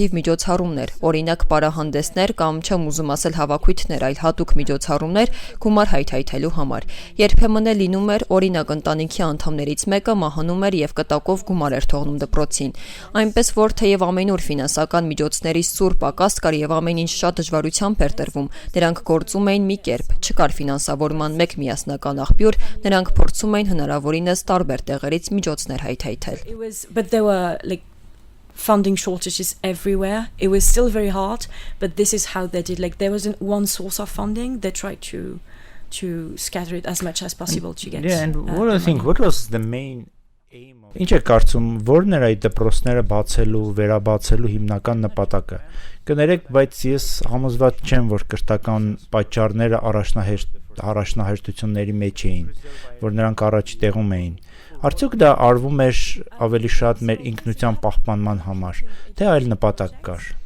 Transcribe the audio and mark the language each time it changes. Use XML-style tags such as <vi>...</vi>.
<hy>բազմաթիվ միջոցառումներ, օրինակ պարահանդեսներ կամ չեմ ուզում ասել հավաքույթներ, այլ հատուկ միջոցառումներ գումար հայթայթելու համար։ Երբեմն էլ լինում էր, օրինակ ընտանիքի անդամներից մեկը մահանում էր եւ կտակով գումար էր թողնում դպրոցին։ Այնպես որ թեև ամենուր ֆինանսական միջոցների սուր պակաս կար եւ ամեն ինչ շատ դժվարությամբ էր տրվում, նրանք գործում էին մի կերպ, չկար ֆինանսավորման մեկ միասնական աղբյուր, նրանք փորձում էին հնարավորինս տարբեր տեղերից միջոցներ հայթայթել։</hy> <en>But there were like funding shortages everywhere. It was still very hard, but this is how they did. Like there wasn't one source of funding. They tried to scatter it as much as possible to get. Yeah, and what was the main aim of</en> <hy>Ինչ է կարծում, որն էր այդ դպրոցները բացելու, վերաբացելու հիմնական նպատակը։ Կներեք, բայց ես համոզված չեմ, որ կրթական պատճառները առաջնահերթությունների մեջ էին, որ նրանք առաջ տեղում էին։ Արդյոք դա արվում էր ավելի շատ մեր ինքնության պահպանման համար, թե այլ նպատակ կար։</hy>